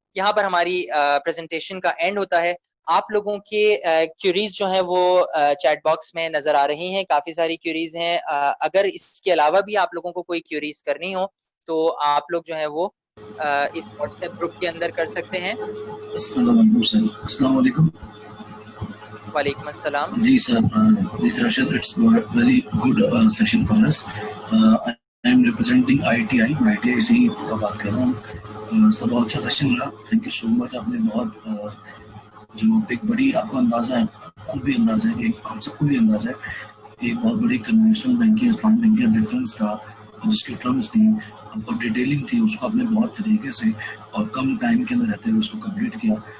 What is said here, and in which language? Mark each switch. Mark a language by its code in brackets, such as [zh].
[ur] یہاں پر ہماری پریزنٹیشن کا اینڈ ہوتا ہے. آپ لوگوں کے کیوریز جو ہیں وہ چیٹ باکس میں نظر آ رہی ہیں, کافی ساری کیوریز ہیں. اگر اس کے علاوہ بھی آپ لوگوں کو کوئی کیوریز کرنی ہو تو آپ لوگ جو ہے وہ اس واٹس ایپ گروپ کے اندر کر سکتے ہیں. السلام علیکم. وعلیکم السلام. جی سر, [en] this Rashid, it's very good session for us. I am representing ITI. [ur] میں ITI سے ہی بات کر رہا ہوں. سب بہت اچھا سیشن رہا. [en] Thank you so much. [ur] آپ نے بہت جو ایک بڑی آپ کو اندازہ ہے, خود بھی اندازہ ہے, کہ ہم سب کو بھی اندازہ ہے, ایک بہت بڑی کنونشنل بینکنگ اسلامک بینکنگ کا ڈفرینس تھا, جس کی ٹرمز تھیں اور ڈیٹیلنگ تھی, اس کو آپ نے بہت طریقے سے اور کم ٹائم کے اندر رہتے ہوئے اس کو کمپلیٹ کیا.